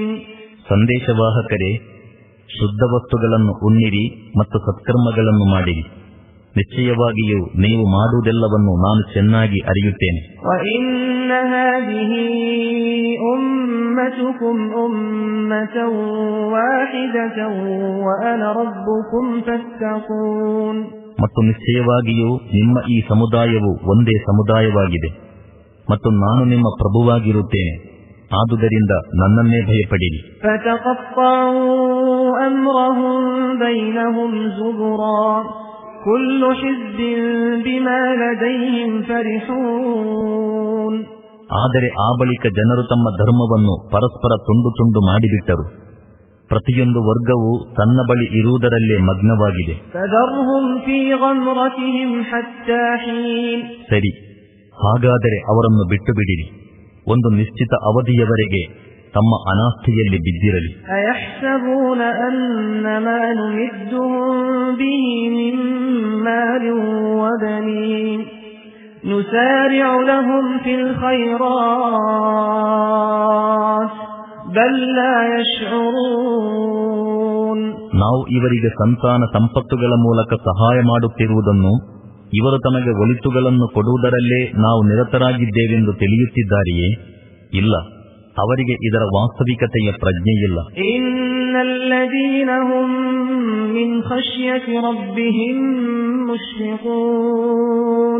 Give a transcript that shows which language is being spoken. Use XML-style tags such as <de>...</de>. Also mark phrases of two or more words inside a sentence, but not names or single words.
<kn>ಸಂದೇಶವಾಹಕರೇ, ಶುದ್ಧ ವಸ್ತುಗಳನ್ನು ಉಣ್ಣಿರಿ ಮತ್ತು ಸತ್ಕರ್ಮಗಳನ್ನು ಮಾಡಿರಿ. ನಿಶ್ಚಯವಾಗಿಯೂ ನೀವು ಮಾಡುವುದೆಲ್ಲವನ್ನು ನಾನು ಚೆನ್ನಾಗಿ ಅರಿಯುತ್ತೇನೆ.</kn> <ar>وَإِنَّ هَذِهِ أُمَّتُكُمْ أُمَّةً وَاحِدَةً وَأَنَا رَبُّكُمْ فَاتَّقُونِ.</ar> <kn>ಮತ್ತು ನಿಶ್ಚಯವಾಗಿಯೂ ನಿಮ್ಮ ಈ ಸಮುದಾಯವು ಒಂದೇ ಸಮುದಾಯವಾಗಿದೆ ಮತ್ತು ನಾನು ನಿಮ್ಮ ಪ್ರಭುವಾಗಿರುತ್ತೇನೆ, ಆದುದರಿಂದ ನನ್ನನ್ನೇ ಭಯಪಡಿರಿ.</kn> <ar>فَتَقَطَّعُوا أَمْرَهُمْ بَيْنَهُمْ زُبُرًا كُلُّ حِزْبٍ بِمَا لَدَيْهِمْ فَرِحُونَ.</ar> <kn>ಆದರೆ ಆ ಬಳಿಕ ಜನರು ತಮ್ಮ ಧರ್ಮವನ್ನು ಪರಸ್ಪರ ತುಂಡು ತುಂಡು ಮಾಡಿಬಿಟ್ಟರು. ಪ್ರತಿಯೊಂದು ವರ್ಗವು ತನ್ನ ಬಳಿ ಇರುವುದರಲ್ಲೇ ಮಗ್ನವಾಗಿದೆ.</kn> <ar>فَذَرْهُمْ فِي غَمْرَتِهِمْ حَتَّى حِينٍ.</ar> <kn>ಸರಿ, ಹಾಗಾದರೆ ಅವರನ್ನು ಬಿಟ್ಟು ಬಿಡಿರಿ, ಒಂದು ನಿಶ್ಚಿತ ಅವಧಿಯವರೆಗೆ ತಮ್ಮ ಅನಾಸ್ಥೆಯಲ್ಲಿ ಬಿದ್ದಿರಲಿ.</kn> <ar>أَيَحْسَبُونَ أَنَّ مَا نُمِدُّهُم بِهِ مِن مَّالٍ وَبَنِينَ نُسَارِعُ لَهُمْ فِي الْخَيْرَاتِ بَل لَّا يَشْعُرُونَ.</ar> <kn>ನಾವು ಇವರಿಗೆ ಸಂತಾನ ಸಂಪತ್ತುಗಳ ಮೂಲಕ ಸಹಾಯ ಮಾಡುತ್ತಿರುವುದನ್ನು, ಇವರು ತಮಗೆ ಒಳಿತುಗಳನ್ನು ಕೊಡುವುದರಲ್ಲೇ ನಾವು ನಿರತರಾಗಿದ್ದೇವೆಂದು ತಿಳಿಯುತ್ತಿದ್ದಾರೆಯೇ? ಇಲ್ಲ, ಅವರಿಗೆ ಇದರ ವಾಸ್ತವಿಕತೆಯ ಪ್ರಜ್ಞೆಯಿಲ್ಲ.</kn> <ar>إن الذين هم من خشية ربهم مشفقون.</ar>